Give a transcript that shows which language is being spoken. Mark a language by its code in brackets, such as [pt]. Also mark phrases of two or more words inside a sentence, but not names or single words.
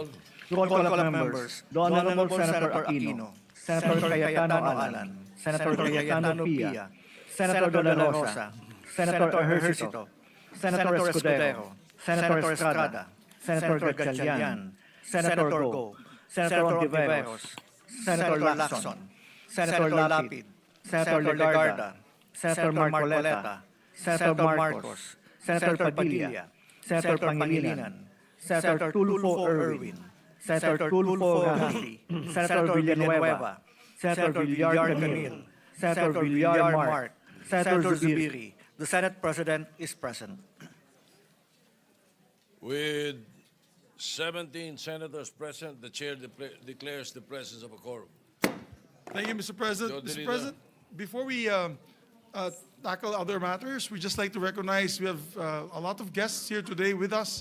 [en] Roll call of members. The Honorable Senator Aquino, Senator Cayetano Alan, Senator Cayetano Pia, Senator De La Rosa, Senator Ejercito, Senator Escudero, Senator Estrada, Senator Gatchalian, Senator Go, Senator Ontiveros, Senator Lacson, Senator Lapid, Senator Legarda, Senator Marcoleta, Senator Marcos, Senator Padilla, Senator Pangilinan, Senator Tulfo Erwin, Senator Tulfo Gahati, Senator Villanueva, Senator Villar Camille, Senator Villar Mark, Senator Zubiri. The Senate President is present. With 17 senators present, the chair declares the presence of a quorum. Thank you, Mr. President. Mr. President, before we tackle other matters, we just like to recognize we have a lot of guests here today with us.